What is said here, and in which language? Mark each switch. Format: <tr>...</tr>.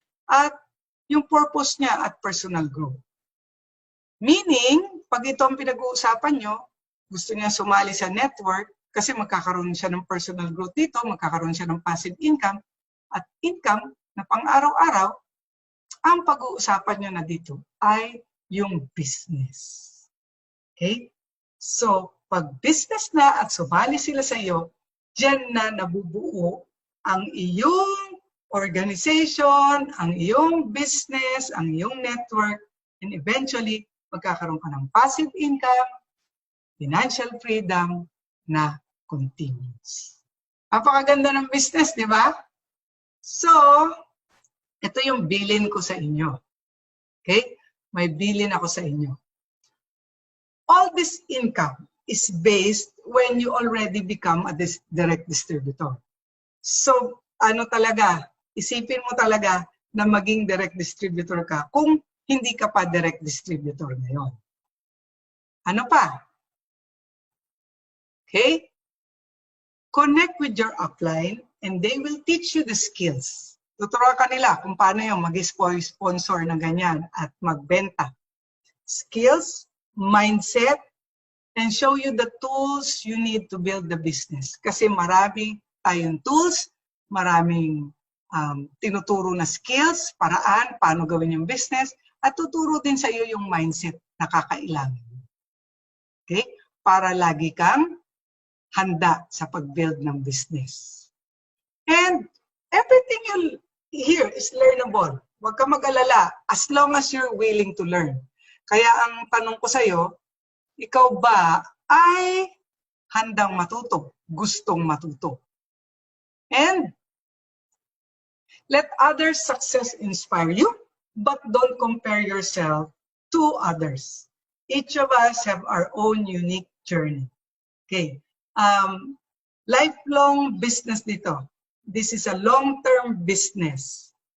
<tl>At yung purpose niya at personal growth. Meaning, pag ito ang pinag-uusapan nyo, gusto niya sumali sa network kasi magkakaroon siya ng personal growth dito, magkakaroon siya ng passive income at income na pang-araw-araw, ang pag-uusapan nyo na dito ay yung business. Okay? So, pag business na at sumali sila sa iyo, diyan na nabubuo ang iyong organization, ang iyong business, ang iyong network,</tl> <en>and eventually,</en> <tl>magkakaroon ka ng passive income, financial freedom na continuous. Napakaganda ng business, di ba? So, ito yung bilin ko sa inyo. Okay? May bilin ako sa inyo.</tl> <en>All this income is based when you already become a direct distributor.</en> <tl>So, ano talaga, isipin mo talaga na maging direct distributor ka kung hindi ka pa direct distributor ngayon. Ano pa? Okay?</tl> <en>Connect with your upline and they will teach you the skills.</en> <tl>Tuturuan ka nila kung paano yung mag-sponsor na ganyan at magbenta.</tl> <en>Skills, mindset, and show you the tools you need to build the business.</en> <tl>Kasi marami tayong tools, maraming tinuturo na skills, paraan, paano gawin yung business, at tuturo din sa iyo yung mindset na kakailangan. Okay? Para lagi kang handa sa pag-build ng business.</tl> <en>And everything you hear is learnable.</en> <tl>Huwag ka mag-alala</tl> <en>as long as you're willing to learn.</en> <tl>Kaya ang tanong ko sa iyo, ikaw ba ay handang matuto, gustong matuto?</tl> <en>And let others' success inspire you, but don't compare yourself to others. Each of us have our own unique journey. Okay. Lifelong business dito. This is a long-term business.</en>